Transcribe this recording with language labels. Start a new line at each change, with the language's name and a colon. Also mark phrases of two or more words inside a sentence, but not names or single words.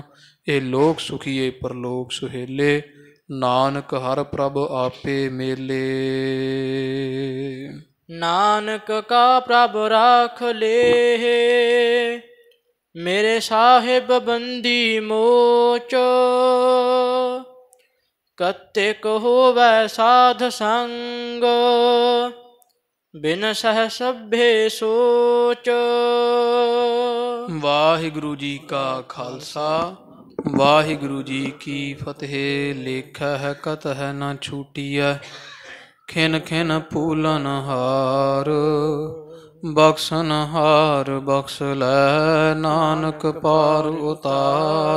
Punjabi: ਇਹ ਲੋਕ ਸੁਖੀਏ ਪਰਲੋਕ ਸੁਹੇਲੇ, ਨਾਨਕ ਹਰ ਪ੍ਰਭ ਆਪੇ ਮੇਲੇ। ਨਾਨਕ ਕਾ ਪ੍ਰਭ ਰਾਖ ਲੇ, ਮੇਰੇ ਸਾਹਿਬ ਬੰਦੀ ਮੋਚ। ਕੱਤਿਕ ਹੋਵੈ ਸਾਧ ਸੰਗ, ਬਿਨ ਸਹ ਸਭਯ ਸੋਚ। ਵਾਹਿਗੁਰੂ ਜੀ ਕਾ ਖਾਲਸਾ ਵਾਹਿਗੁਰੂ ਜੀ ਕੀ ਫਤਿਹ। ਲੇਖੈ ਕਤਹਿ ਨ ਛੂਟੀਐ, ਖਿਨ ਖਿਨ ਫੂਲਨ ਹਾਰ। ਬਖਸ਼ਨ ਹਾਰ ਬਖਸ਼ ਲੈ, ਨਾਨਕ ਪਾਰ ਉਤਾਰ।